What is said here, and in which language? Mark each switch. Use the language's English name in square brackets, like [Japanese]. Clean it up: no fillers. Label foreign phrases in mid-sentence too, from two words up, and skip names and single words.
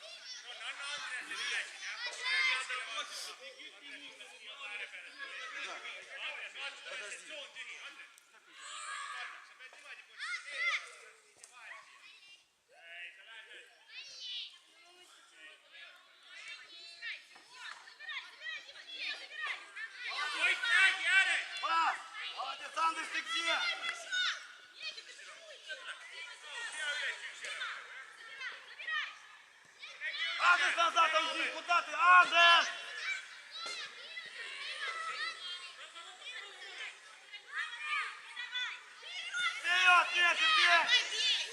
[Estonian] Anna Andreasele üle siin, jah. Andreas, vaata, tal on see tsoon tühi. Andres, sa pead niimoodi positsioneerima. Vahele siia. Ei, sa lähed nüüd. Oit, räägi ääre! [Russian] Пас! Молодец, Андрей, ты где? Андрей, назад уйди! Куда ты? Андрей! Вперед, нет, бей!